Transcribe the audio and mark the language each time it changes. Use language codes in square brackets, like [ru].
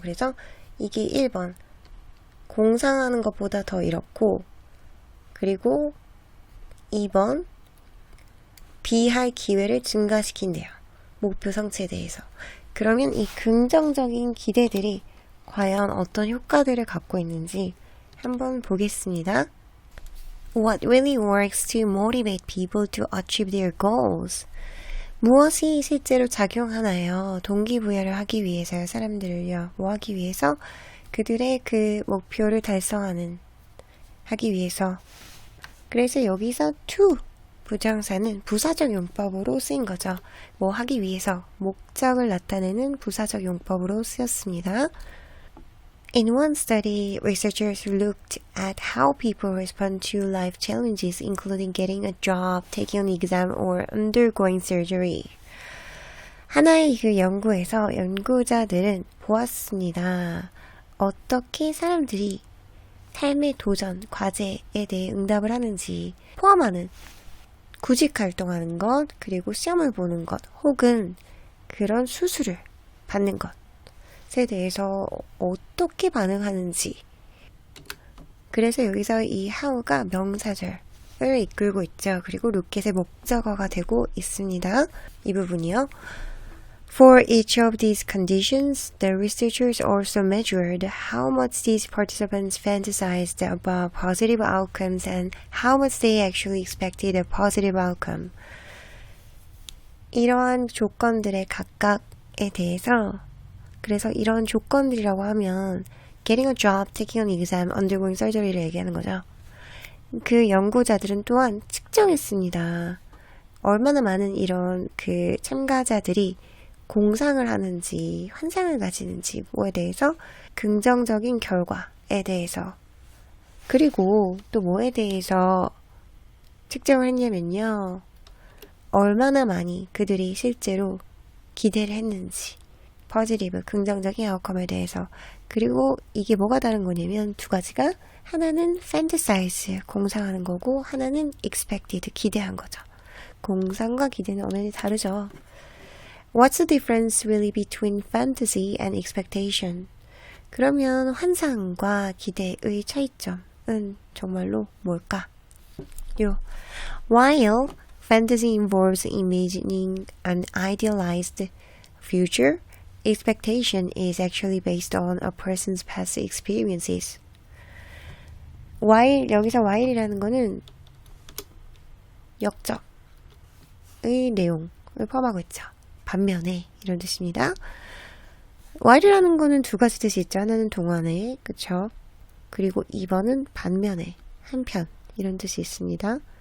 [ko] 그래서 이게 1번 공상하는 것보다 더 이렇고, 그리고 2번 B할 기회를 증가시킨대요. 목표 성취에 대해서. 그러면 이 긍정적인 기대들이 과연 어떤 효과들을 갖고 있는지 한번 보겠습니다. [en] What really works to motivate people to achieve their goals? [ko] 무엇이 실제로 작용하나요? 동기부여를 하기 위해서요. 사람들을요. 뭐 하기 위해서? 그들의 그 목표를 하기 위해서. 그래서 여기서 to 부정사는 부사적 용법으로 쓰인 거죠. 뭐 하기 위해서 목적을 나타내는 부사적 용법으로 쓰였습니다. [en] In one study, researchers looked at how people respond to life challenges, including getting a job, taking an exam, or undergoing surgery. [ko] 하나의 그 연구에서 연구자들은 보았습니다. 어떻게 사람들이 삶의 도전, 과제에 대해 응답을 하는지 포함하는 구직 활동하는 것, 그리고 시험을 보는 것, 혹은 그런 수술을 받는 것에 대해서 어떻게 반응하는지. 그래서 여기서 이 how가 명사절을 이끌고 있죠. 그리고 로켓의 목적어가 되고 있습니다. 이 부분이요. [en] For each of these conditions, the researchers also measured how much these participants fantasized about positive outcomes and how much they actually expected a positive outcome. [ko] 이러한 조건들의 각각에 대해서, 그래서 이런 조건들이라고 하면 [en] getting a job, taking an exam, undergoing surgery [ko] 를 얘기하는 거죠. 그 연구자들은 또한 측정했습니다. 얼마나 많은 이런 그 참가자들이 공상을 하는지, 환상을 가지는지, 뭐에 대해서, 긍정적인 결과에 대해서, 그리고 또 뭐에 대해서 측정을 했냐면요. 얼마나 많이 그들이 실제로 기대를 했는지, 포지티브, 긍정적인 아웃컴에 대해서. 그리고 이게 뭐가 다른 거냐면 두 가지가, 하나는 fantasize, 공상하는 거고, 하나는 expected, 기대한 거죠. 공상과 기대는 엄연히 다르죠. [en] What's the difference really between fantasy and expectation? [ko] 그러면 환상과 기대의 차이점은 정말로 뭘까? [en] While fantasy involves imagining an idealized future, expectation is actually based on a person's past experiences. [ko] while, 여기서 while이라는 거는 역적의 내용을 포함하고 있죠. 반면에 이런 뜻입니다. while이라는 거는 두 가지 뜻이 있죠. 하나는 동안에, 그쵸? 그리고 2번은 반면에, 한편 이런 뜻이 있습니다.